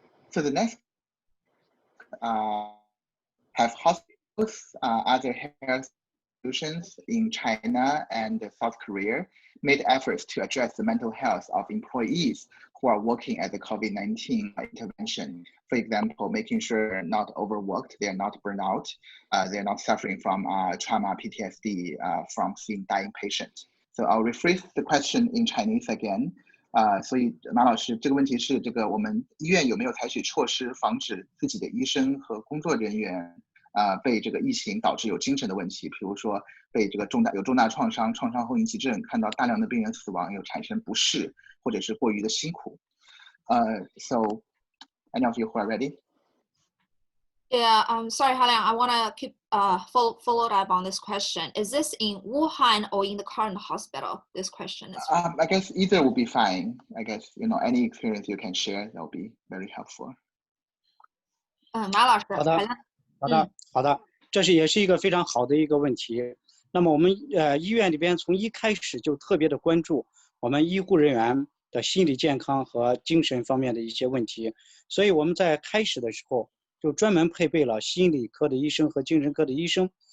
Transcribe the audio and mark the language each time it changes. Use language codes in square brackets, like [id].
[en] So the next have hospitals, other health institutions in China and South Korea made efforts to address the mental health of employees who are working at the COVID-19 intervention. For example, making sure they're not overworked, they're not burned out, they're not suffering from trauma, PTSD from seeing dying patients. So I'll rephrase the question in Chinese again. [zh] 所以马老师，这个问题是我们医院有没有采取措施防止自己的医生和工作人员被这个疫情导致有精神的问题，比如说被有重大创伤、创伤后应激症，看到大量的病人死亡，有产生不适或者是过于的辛苦。 [en] So any of you who are ready? Yeah, sorry, Haliang, I want to keep follow up on this question. Is this in Wuhan or in the current hospital? This question is. I guess either will be fine. I guess any experience you can share that will be very helpful. [zh] 马老师，好的，这也是一个非常好的一个问题。那么我们医院里边从一开始就特别的关注我们医护人员的心理健康和精神方面的一些问题，所以我们在开始的时候就专门配备了心理科的医生和精神科的医生。